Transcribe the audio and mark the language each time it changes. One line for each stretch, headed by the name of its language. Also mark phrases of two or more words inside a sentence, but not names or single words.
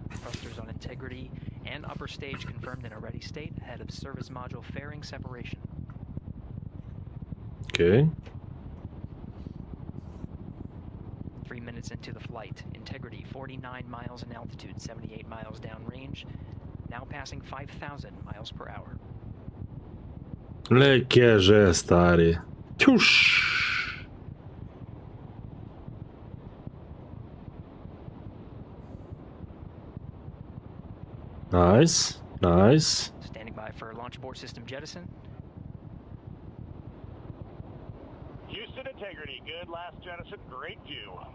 English: Thrusters on Integrity and upper stage confirmed in a ready state, ahead of service module fairing separation. Okay. 3 minutes into the flight. Integrity, 49 miles in altitude, 78 miles downrange, now passing 5,000 miles per hour.
Slovenian: Le kje že, stari. Tjuš.
English: Nice, nice. Standing by for launch abort system jettison. Houston Integrity, good last jettison, great view.